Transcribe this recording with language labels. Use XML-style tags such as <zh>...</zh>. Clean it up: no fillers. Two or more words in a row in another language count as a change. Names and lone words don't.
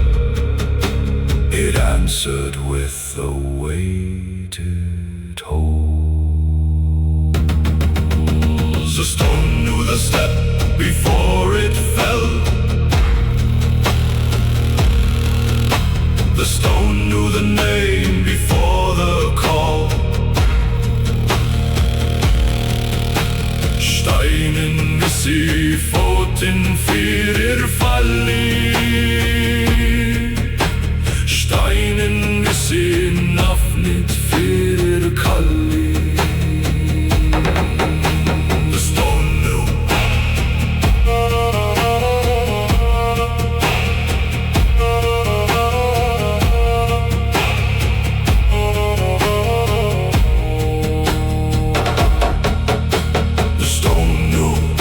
<en>It answered with a weighted hold. The stone knew the step before it fell. The stone knew the name before the call.</en> <is>Steinen vissi fótinn fyrir falli. Steinen vissi nafnið fyrir kalli.</is> <en>The stone knew. The stone knew.</en>